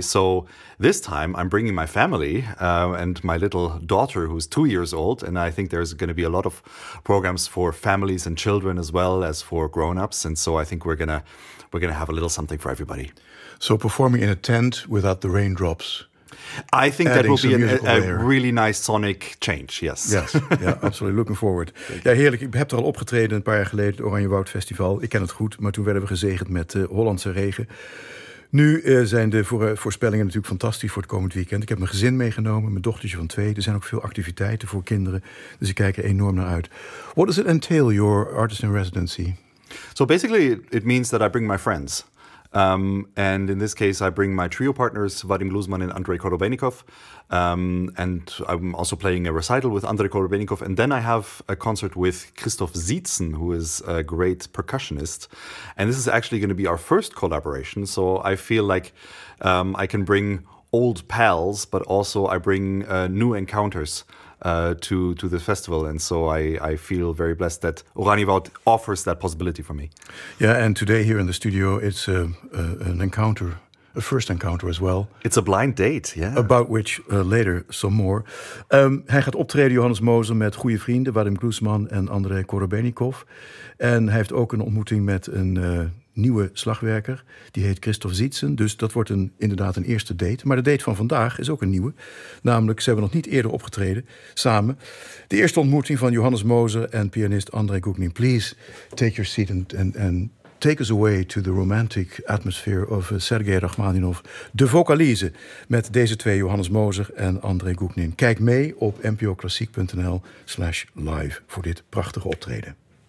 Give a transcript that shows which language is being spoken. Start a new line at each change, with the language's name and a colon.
English: So this time I'm bringing my family and my little daughter who's 2 years old, and I think there's going to be a lot of programs for families and children as well as for grown-ups, and so I think we're gonna have a little something for everybody. So performing in a tent without the raindrops, I think that will be a really nice sonic change, yes. Yes, yeah, absolutely. Looking forward.
Dutch: Ja, heerlijk. Ik heb er al opgetreden een paar jaar geleden, het Oranje Woud Festival. Ik ken het goed, maar toen werden we gezegend met de Hollandse regen. Nu zijn de voorspellingen natuurlijk fantastisch voor het komend weekend. Ik heb mijn gezin meegenomen, mijn dochtertje van 2. Er zijn ook veel activiteiten voor kinderen, dus ik kijk er enorm naar uit.
English: What does it entail, your artist in residency? So basically, it means that I bring my friends. And in this case, I bring my trio partners, Vadim Luzman and Andrei Korobeynikov. And I'm also playing a recital with Andrei Korobeynikov. And then I have a concert with Christoph Zietzen, who is a great percussionist. And this is actually going to be our first collaboration. So I feel like I can bring old pals, but also I bring new encounters to the festival, and so I feel very blessed that Oranje Woud offers that possibility for me. Yeah, and today here in the studio, it's an encounter, a first encounter as well. It's a blind date, yeah. About which later some more.
Dutch: Hij gaat optreden, Johannes Moser, met goede vrienden Vadim Gluzman en André Korobeynikov, en hij heeft ook een ontmoeting met een nieuwe slagwerker, die heet Christoph Zietzen. Dus dat wordt inderdaad een eerste date. Maar de date van vandaag is ook een nieuwe. Namelijk, ze hebben nog niet eerder opgetreden samen. De eerste ontmoeting van Johannes Moser en pianist André Gugnin.
English: Please take your seat and take us away to the romantic atmosphere of Sergei Rachmaninoff.
Dutch: De vocalise met deze twee, Johannes Moser en André Gugnin. Kijk mee op npoklassiek.nl/live voor dit prachtige optreden.